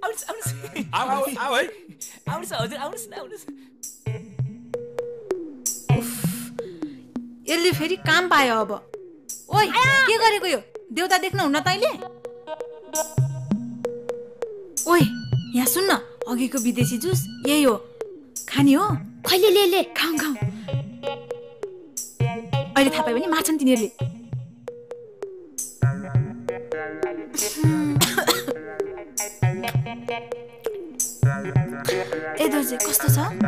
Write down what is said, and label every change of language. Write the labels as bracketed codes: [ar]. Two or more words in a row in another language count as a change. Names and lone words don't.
[ne] आउनुहोस् हजुर, आउनुहोस्। यसले फेरि काम पायो अब। ओइ के गरेको यो? देउता देख्न हुन्न तैँले? ओइ यहाँ सुन्न, अघिको विदेशी जुस यही हो, खाने हो? खैले ले ले खाऊ खाऊ अहिले थाहा पायो भने मार्छन् तिनीहरूले ए दोर्जे कस्तो छ